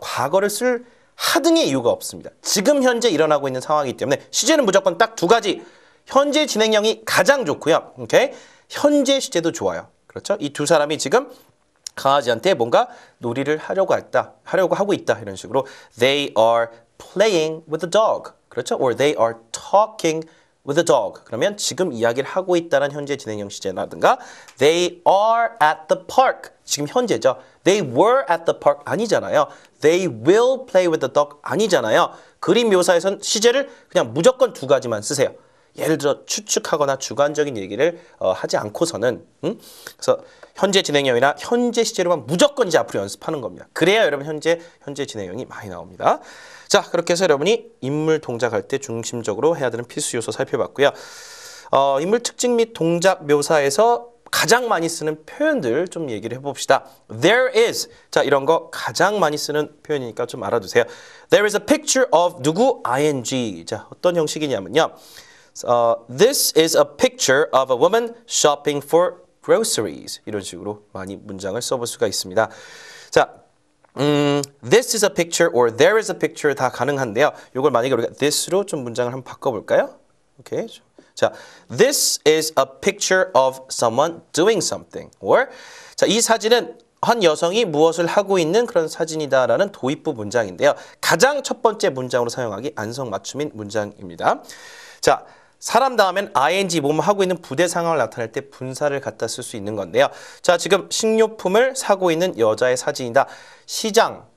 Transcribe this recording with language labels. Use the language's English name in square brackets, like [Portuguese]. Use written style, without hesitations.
[Korean] 과거를 쓸 하등의 이유가 없습니다. 지금 현재 일어나고 있는 상황이기 때문에 시제는 무조건 딱 두 가지. 현재 진행형이 가장 좋고요. 오케이? 현재 시제도 좋아요. 그렇죠? 이 두 사람이 지금 강아지한테 뭔가 놀이를 하려고 하고 있다 이런 식으로 [English] they are playing with the dog [Korean] 그렇죠? [English] or they are talking with the dog [Korean] 그러면 지금 이야기를 하고 있다는 현재 진행형 시제라든가 [English] they are at the park [Korean] 지금 현재죠. [English] they were at the park [Korean] 아니잖아요. [English] they will play with the dog 아니잖아요. [Korean] 그림 묘사에선 시제를 그냥 무조건 두 가지만 쓰세요. 예를 들어 추측하거나 주관적인 얘기를 하지 않고서는 그래서 현재 진행형이나 현재 시제로만 무조건 이제 앞으로 연습하는 겁니다. 그래야 여러분 현재 진행형이 많이 나옵니다. 자, 그렇게 해서 여러분이 인물 동작할 때 중심적으로 해야 되는 필수 요소 살펴봤고요. 인물 특징 및 동작 묘사에서 가장 많이 쓰는 표현들 좀 얘기를 해봅시다. [English] There is. [Korean] 자, 이런 거 가장 많이 쓰는 표현이니까 좀 알아두세요. [English] There is a picture of 누구? [Korean] ing. 자, 어떤 형식이냐면요. [English] This is a picture of a woman shopping for groceries. [Korean] 이런 식으로 많이 문장을 써볼 수가 있습니다. [English] 자, this is a picture or there is a picture [Korean] 다 가능한데요. 이걸 만약에 우리가 this로 좀 문장을 한번 바꿔볼까요? 오케이. [English] 자, this is a picture of someone doing something. [Korean] or 자, 이 사진은 한 여성이 무엇을 하고 있는 그런 사진이다라는 도입부 문장인데요. 가장 첫 번째 문장으로 사용하기 안성맞춤인 문장입니다. 자, 사람 다음엔 ing 뭐뭐 하고 있는 부대 상황을 나타낼 때 분사를 갖다 쓸 수 있는 건데요. 자, 지금 식료품을 사고 있는 여자의 사진이다. 시장,